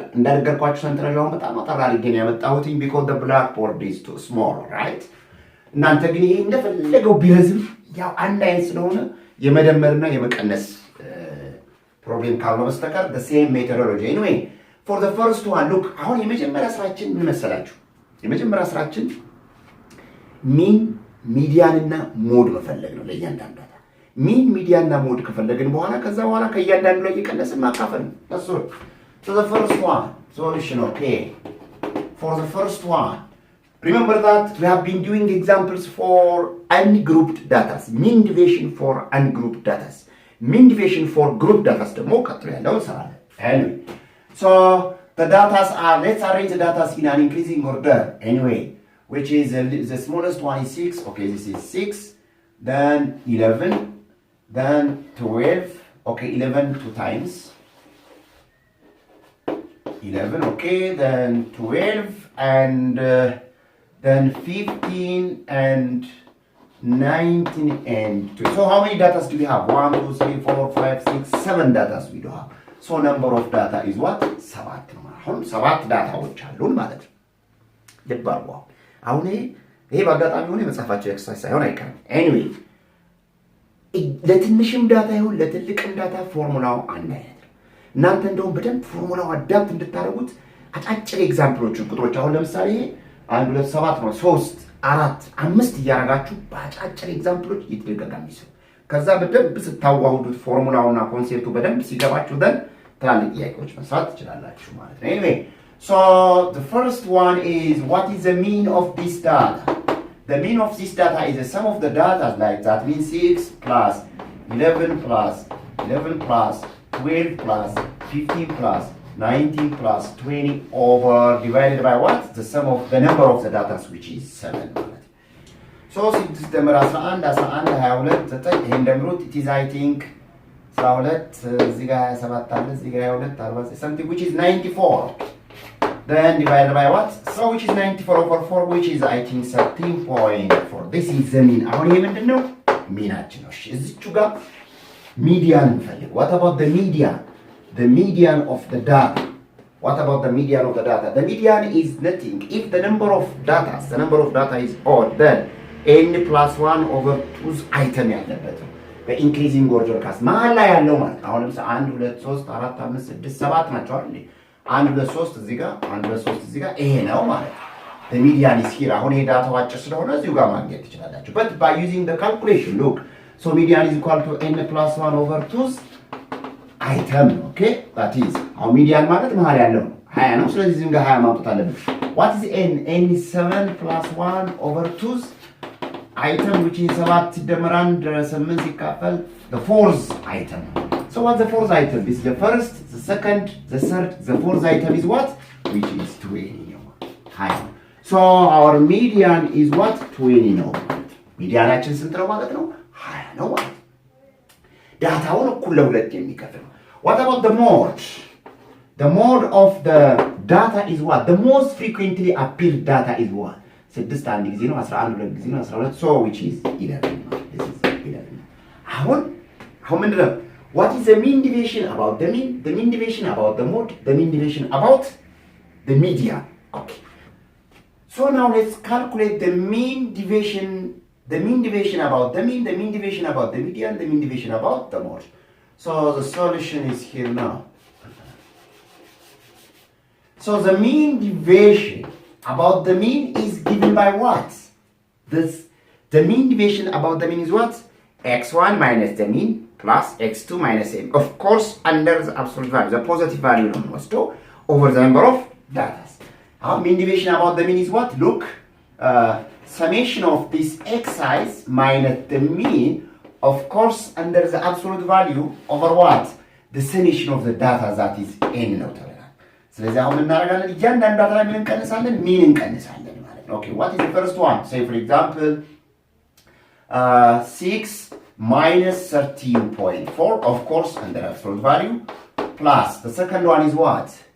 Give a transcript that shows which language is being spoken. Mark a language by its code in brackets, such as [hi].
[am] እንደነገርኳችሁ ሰንጠረዣውን በጣም አጠር አድርጌ ነው ያመጣሁት [en] because the blackboard is too small, right? [am] እናንተ ግን ይሄ እንደፈለገው ቢረዝም ያው አንድ አይነት ስለሆነ የመደመርና የመቀነስ ፕሮብሌም ካልሆነ በስተቀር [en] the same methodology. anyway, for the first one, look, [am] አሁን የመጀመሪያ ስራችን ምን መሰላችሁ? የመጀመሪያ ስራችን ሚን ሚዲያን እና ሞድ መፈለግ ነው ለእያንዳንዱ ዳታ። ሚን ሚዲያን እና ሞድ ከፈለግን ከዛ በኋላ ከእያንዳንዱ ላይ እየቀነስን ማካፈል ነው። [en] that's all. so the first one solution. okay, for the first one, remember that we have been doing examples for ungrouped data. mean deviation for ungrouped data, mean deviation for grouped data [am] ደግሞ ቀጥሎ ያለው እንሰራለን. [en] anyway, so the data are, let's arrange the data in an increasing order. anyway, which is the smallest one is 6. okay, this is 6, then 11, then 12. okay, 11 2 times 11. okay, then 12 and then 15 and 19 and 2. so how many data do we have? 1 2 3 4 5 6 7 data we do have. so number of data is what? [am] 7 ነው ማለት ነው። 7 ዳታዎች አሉን ማለት ነው። ልባርዋ አሁን ይሄ በአጋጣሚ ሆነ የመጻፋቸው ኤክሰርሳይዝ ሳይሆን አይቀርም። anyway, ለትንሽም ዳታ ይሁን ለትልቅም ዳታ ፎርሙላው አንድ አይነት ነው። እናንተ እንደውም በደንብ ፎርሙላው አዳፕት እንድታደርጉት አጫጭር ኤግዛምፕሎችን ቁጥሮች አሁን ለምሳሌ 1 2 7 ነው 3 4 5 እያደረጋችሁ በአጫጭር ኤግዛምፕሎች እየተደጋጋሚ ይሰሩ። ከዛ በደንብ ስታዋህዱት ፎርሙላውና ኮንሴፕቱ በደንብ ሲገባችሁ then ትላልቅ ጥያቄዎች መስራት ትችላላችሁ ማለት ነው። [en] anyway, so the first one is what is the mean of this data? The mean of this data is the sum of the data, like that means 6 plus 11 plus 11 plus 12 plus 15 plus 19 plus 20 over divided by what? The sum of the number of the data which is 7. so 6 ደምር 11 11 22 9 [am] ይሄን ደምሩት [en] it is I think 12 [am] እዚህ ጋር 27 አለ እዚህ ጋር 22 [en] 40 something which is 94. then divided by what? so which is 94 over 4 which is I think 13.4. this is the mean. [am] አሁን ይሄ ምንድነው? ሚናችን ነው። እሺ እዚቹ ጋር ሚዲያን እንፈልግ. [en] what about the median? the median of the data What about the median of the data? The median is nothing. If the number of data is odd, then n plus 1 over 2's item [am] ያለበት ነው። በኢንክሪዚንግ ኦርደር ካስ መሀል ላይ ያለው ማለት አሁን ለምሳሌ 1 2 3 4 5 6 7 ናቸው አይደል? 1 2 3 እዚህ ጋር 1 2 3 እዚህ ጋር ይሄ ነው ማለት ነው። [en] The median is here. [am] አሁን ይሄ ዳታው አጭር ስለሆነ እዚሁ ጋር ማግኘት ትችላላችሁ። [en] But by using the calculation, look. So median is equal to n plus 1 over 2's item. Okay? That is. [am] አሁን median ማለት መሀል ያለው ነው 20 ነው። ስለዚህ እዚህም ጋር 20 ማውጣት አለብን። [en] What is n? n is 7 plus 1 over 2's item, which is [am] 7 ሲደመር 1 8 ሲካፈል [en] the fourth item. So what's the fourth item? This is the first, the second, the third, the fourth item is what? Which is 20. High. So our median is what? [am] 20 ነው። ሚዲያናችን ስንት ነው ማለት ነው? 20 ነው ማለት ነው። ዳታውን እኩል ለሁለት የሚከፍል ነው። [en] What about the mode? The mode of the data is what? The most frequently appeared data is what? [am] 6 አንድ ጊዜ ነው 11 ሁለት ጊዜ ነው 12 [en] so which is 11. This is 11. [am] አሁን ምንድን ነው? [en] What is the mean deviation about the mean? The mean deviation about the mode, the mean deviation about the median. Okay. So now let's calculate the mean deviation about the mean, the mean deviation about the median, the mean deviation about the mode. So the solution is here now. So the mean deviation about the mean is given by what? The mean deviation about the mean is what? x1 minus the mean plus x2 minus m. Of course, under the absolute value, the positive value was 2 over the number of data. Our mean deviation about the mean is what? Look, summation of this exercise minus the mean, of course, under the absolute value over what? The summation of the data that is n [am] ነው ተብሏል። ስለዚህ አሁን እናደርጋለን እያንዳንዱ ዳታ ላይ ምን እንቀንሳለን? ሚን እንቀንሳለን ማለት ነው። [en] Okay, what is the first one? Say for example 6 minus 13.4, of course, under absolute value, plus the second one is what?